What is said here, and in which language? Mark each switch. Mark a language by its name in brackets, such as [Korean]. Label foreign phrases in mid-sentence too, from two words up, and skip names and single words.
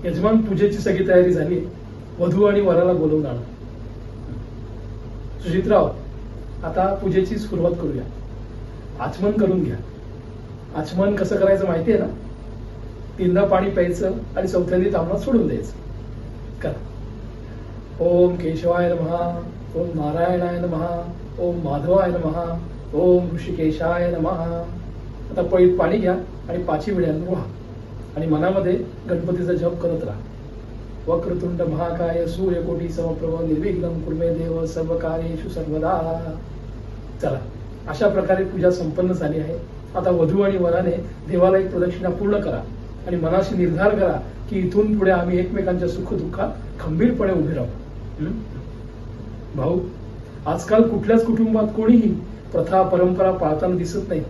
[Marathi] यजमान, पूजेची सगळी तयारी झाली. वधू आणि वराला बोलवून आणा. सुजितराव, आता पूजेची सुरुवात करूया. आचमन करून घ्या. आचमन कसं करायचं माहिती आहे ना? 3दा पाणी प्यायचं आणि 4थ्यांदी तांबडा सोडून द्यायचं. करा. [Sanskrit] ओम केशवाय नमः, ओम नारायणाय नमः, ओम माधवाय नमः, ओम ऋषिकेशाय नमः. [Marathi] आता पळीत पाणी घ्या आणि 5 वेळांनी व्हा आणि मनामध्ये गणपतीचा जप करत राहा. [Sanskrit] वक्रतुंड महाकाय सूर्यकोटी समप्रभ निर्विघ्नं कुर्मे देव सर्व कार्येषु सर्वदा. [Marathi] चला, अशा प्रकारे पूजा संपन्न झाली आहे. आता वधू आणि वराने देवाला एक प्रदक्षिणा पूर्ण करा आणि मनाशी निर्धार करा की इथून पुढे आम्ही एकमेकांच्या सुखदुःखात खंबीरपणे उभे राहू. भाऊ, आजकाल कुठल्याच कुटुंबात कोणीही प्रथा परंपरा पाळताना दिसत नाही.